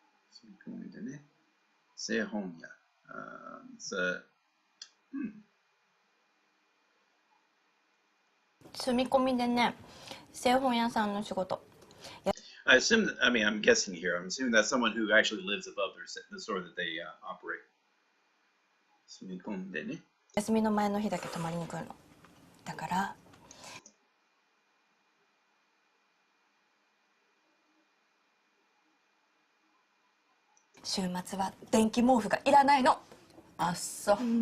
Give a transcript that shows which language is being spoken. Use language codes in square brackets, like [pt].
[ja] 住み込みでね。製本屋。 [en] It's a [ja] 住み込みでね、製本屋さんの仕事。 [en] I assume that, I mean, I'm guessing here. I'm assuming that's someone who actually lives above the store that they operate. [ja] 住み込んでね。休みの前の日だけ泊まりに来るの。だから週末は電気毛布がいらないの。あっそう。